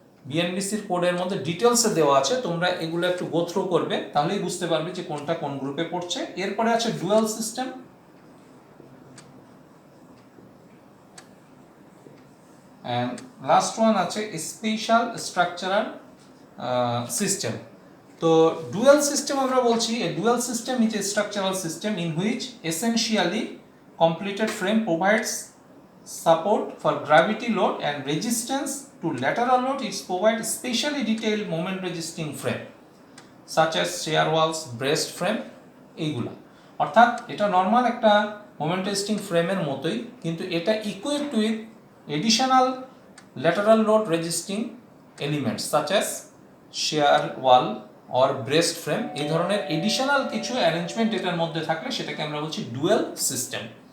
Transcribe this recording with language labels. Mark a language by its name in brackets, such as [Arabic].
[Bangla] বিএনবিসির কোডের মধ্যে ডিটেলসে দেওয়া আছে, তোমরা এগুলো একটু গো থ্রু করবে, তাহলেই বুঝতে পারবে যে কোনটা কোন গ্রুপে পড়ছে। এরপরে আছে dual system, and last one আছে স্পেশাল স্ট্রাকচারাল সিস্টেম। তো ডুয়াল সিস্টেম আমরা বলছি, [English] a dual system is a structural system in which essentially completed frame provides support for gravity load and resistance to lateral load. It provides specially detailed moment resisting frame such as shear walls, braced frame [Bangla] এইগুলা। অর্থাৎ এটা normal একটা moment resisting ফ্রেমের মতোই, কিন্তু এটা [English] Equipped with additional lateral load resisting elements such as shear wall or braced frame. [Bangla] এই ধরনের এডিশনাল কিছু অ্যারেঞ্জমেন্ট এটার মধ্যে থাকলে সেটাকে আমরা বলছি ডুয়াল সিস্টেম।